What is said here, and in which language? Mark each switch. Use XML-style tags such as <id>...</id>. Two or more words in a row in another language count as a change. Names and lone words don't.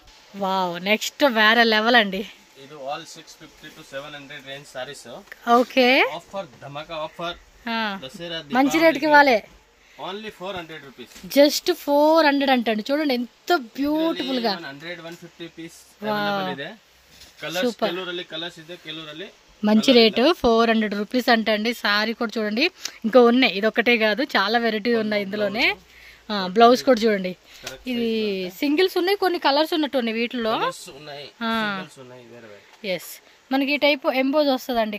<te>వావ్, నెక్స్ట్ వేరే లెవెల్ అండి.</te> <en>ಇದು all 650 to 700 range sarees.</en> <te>ఓకే, ఆఫర్ ధమాకా ఆఫర్. దసరా మంచి రేట్ కి ఇవ్వాలి.</te> <en>only 400 rupees,</en> <te>జస్ట్ 400 అంటండి. చూడండి ఎంత బ్యూటిఫుల్ గా</te> <en>100-150 pieces available ಇದೆ.</en> <kn>కలర్స్ ಕೆಲವರಲ್ಲಿ కలర్స్ ಇದೆ, ಕೆಲವರಲ್ಲಿ</kn> <te>మంచి రేటు 400 రూపీస్ అంటండి. సారీ కూడా చూడండి, ఇంకా ఉన్నాయి, ఇది ఒకటే కాదు చాలా వెరైటీ ఉన్నాయి ఇందులోనే. బ్లౌజ్ కూడా చూడండి, ఇది సింగిల్స్ ఉన్నాయి, కొన్ని కలర్స్ ఉన్నట్టు ఉన్నాయి వీటిలో. ఎస్, మనకి ఈ టైప్ ఎంబోజ్ వస్తుంది అండి.</te>